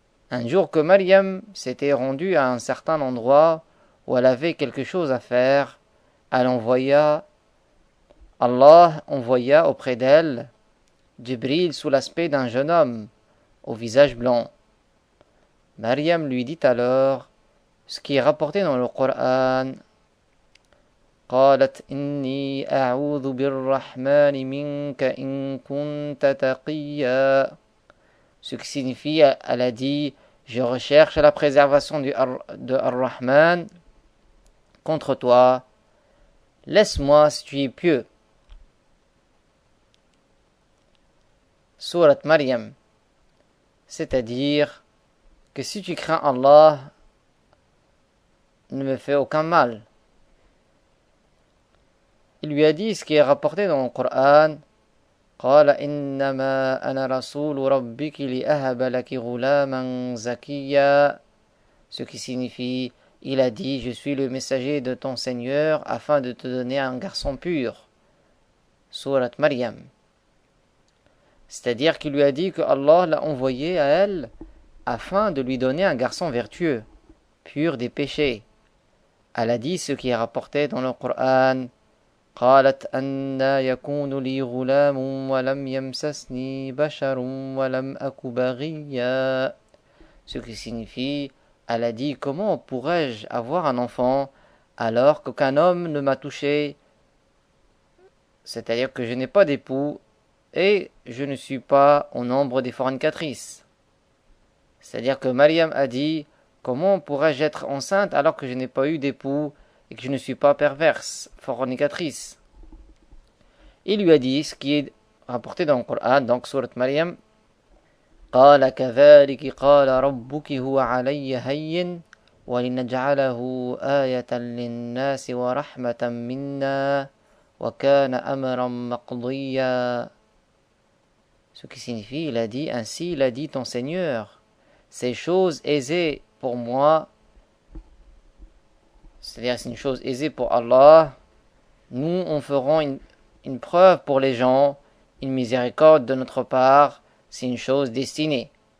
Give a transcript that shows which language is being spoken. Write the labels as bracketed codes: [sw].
[fr] Un jour que Maryam s'était rendue à un certain endroit où elle avait quelque chose à faire, Allah envoya auprès d'elle Jibril sous l'aspect d'un jeune homme, au visage blanc. Maryam lui dit alors: ce qui est rapporté dans le Coran. [ar] قالت إني أعوذ بالرحمن منك إن كنت تقيا. [fr] Ce qui signifie, elle a dit, je recherche la préservation de Ar-Rahman contre toi. Laisse-moi si tu es pieux. Surat Maryam. C'est-à-dire que si tu crains Allah, ne me fais aucun mal. Il lui a dit ce qui est rapporté dans le Coran. [ar] قال إنما أنا رسول ربك لأهب لك غلاما زكيا. [fr] Ce qui signifie, il a dit, je suis le messager de ton Seigneur afin de te donner un garçon pur. Surat Maryam. C'est-à-dire qu'il lui a dit que Allah l'a envoyé à elle afin de lui donner un garçon vertueux, pur des péchés. Elle a dit ce qui est rapporté dans le Coran. [ar] قالت أنى يكون لي غلام ولم يمسسني بشر ولم أك بغيا. [fr] Ce qui signifie, elle a dit, comment pourrais-je avoir un enfant alors qu'aucun homme ne m'a touché, c'est-à-dire que je n'ai pas d'époux et je ne suis pas au nombre des fornicatrices. C'est-à-dire que Maryam a dit, comment pourrais-je être enceinte alors que je n'ai pas eu d'époux et que je ne suis pas perverse, fornicatrice. Il lui a dit ce qui est rapporté dans le Coran, donc surat Maryam. [ar] قال كذلك قال ربك هو علي هين ولنجعله آية للناس ورحمة منا وكان أمرا مقضيا. [fr] Ce qui signifie, il a dit, ainsi il a dit ton Seigneur, ces choses aisées pour moi, c'est-à-dire c'est une chose aisée pour Allah, nous on ferons une preuve pour les gens, une miséricorde de notre part, c'est une chose destinée.